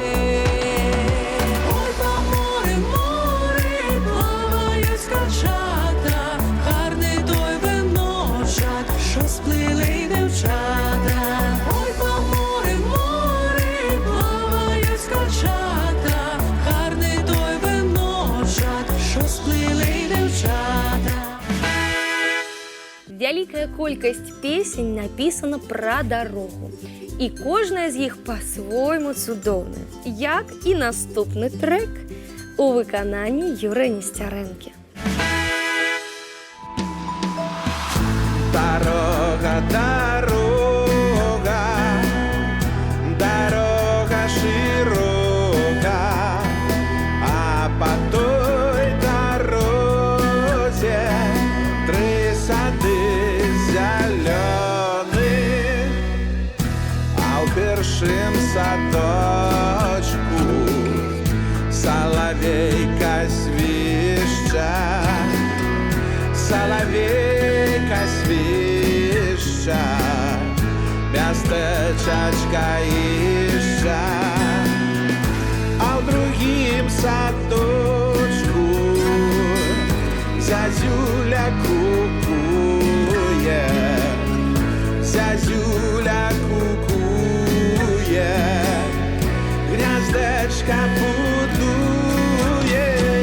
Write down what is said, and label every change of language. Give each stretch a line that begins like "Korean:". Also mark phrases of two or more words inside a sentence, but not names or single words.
Ukrainian: Ой, по морю, море плавають качата, гарний той виночок, що сплили дівчата. Ой, по морю, море плавають качата, гарний той виночок, що сплили дівчата.
Belarusian: Вялікая колькасць песень напісана пра дарогу. І кожная з іх па-свойму цудоўная, як і наступны трек у выкананні Юрыя Несцярэнкі.
Ukrainian: Дорога, дорога, дорога широка, а по той дороге три сады зеленых, а у першым садочку соловейка свища, соловейка свища, мястечачка ища, а в другим садочку зязюля кукує, зязюля кукує, гнездечка будує.